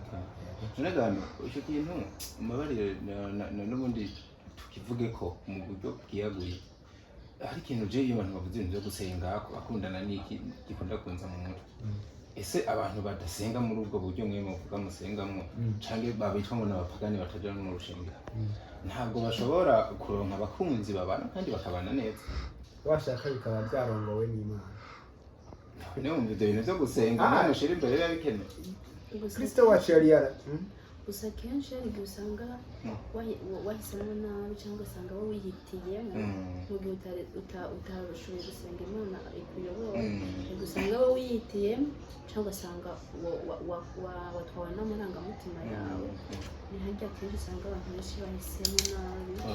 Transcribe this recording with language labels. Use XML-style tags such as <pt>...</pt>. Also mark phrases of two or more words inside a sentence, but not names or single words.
<rn>nagano icyo kintu mubabarire n'ubundi tukivuge ko mu buryo bwiyaguye hari ikintu je iyo abantu bavuze ibintu byo gusenga akundana n'iki gikunda kunza mu mutwe ese abantu badasenga muri ubwo buryo mwe muvuga musengamo canke babitwa ngo n'abapagani bataja no mu rushengero ntabwo bashobora kuronka abakunzi babana kandi bakabana neza washaka bikaba byarongowe n'Imana ne umva ibyo bintu byo gusenga n'amushira imbere biba bikenewe Kristo wacu yari</rn> <rw>gusa kenshi hari igihe usanga wahisemo nabi cyangwa ugasanga wowe wihitiyemo mu gihe utarashoboye gusenga Imana ikuyobora usanga wowe wihitiyemo cyangwa ugasanga watwawe n'amarangamutima yawe ni harya kenshi usanga abantu benshi bahisemo nabi</rw>